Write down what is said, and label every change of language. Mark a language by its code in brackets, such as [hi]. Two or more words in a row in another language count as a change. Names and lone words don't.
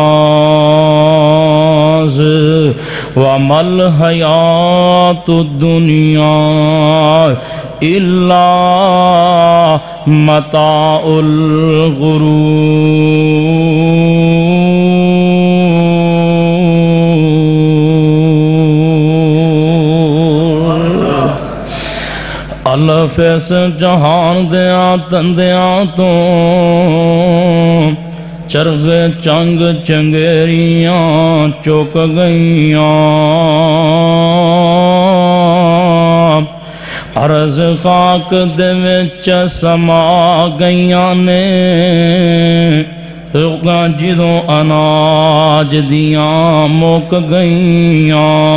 [ar] فاز وما الحياة الدنيا إلا متاع الغرور [pa] الف اس جہان دیاں تندیاں تو چرغ چنگ چنگیریاں چوک گئیاں عرض خاک دے وچ سما گئیاں نے روگاں جدوں اناج دیاں مک گئیاں